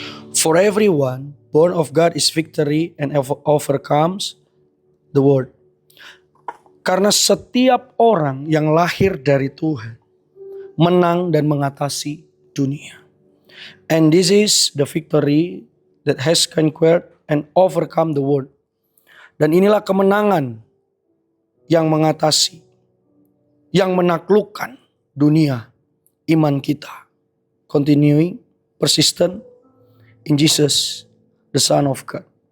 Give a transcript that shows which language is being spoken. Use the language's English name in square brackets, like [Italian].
[English] For everyone born of God is victory and overcomes the world. [Indonesian] Karena setiap orang yang lahir dari Tuhan menang dan mengatasi dunia. [English] And this is the victory that has conquered and overcome the world. [Indonesian] Dan inilah kemenangan yang mengatasi, yang menaklukkan dunia, iman kita. [English] Continuing, persistent in Jesus, the Son of God.